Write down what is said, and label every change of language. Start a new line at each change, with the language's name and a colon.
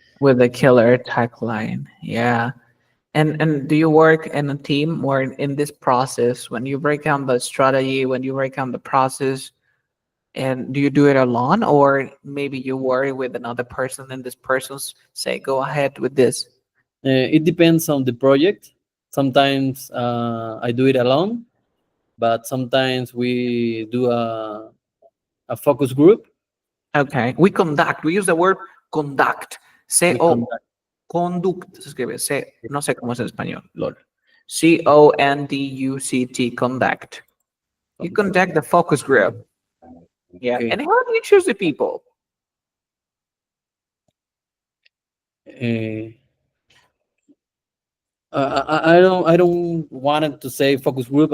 English: with the killer tagline. Yeah. And do you work in a team or in this process when you break down the strategy, when you break down the process, and do you do it alone or maybe you work with another person and this person's say go ahead with this? It depends on the project. Sometimes I do it alone, but sometimes we do a focus group. Okay. We conduct. We use the word conduct. We C-O conduct.
Spanish: conduct se escribe C, no sé cómo es en español, lol.
English: Conduct. Conduct. You conduct the focus group. Yeah. Okay. And how do you choose the people? Uh, I don't want it to say focus group.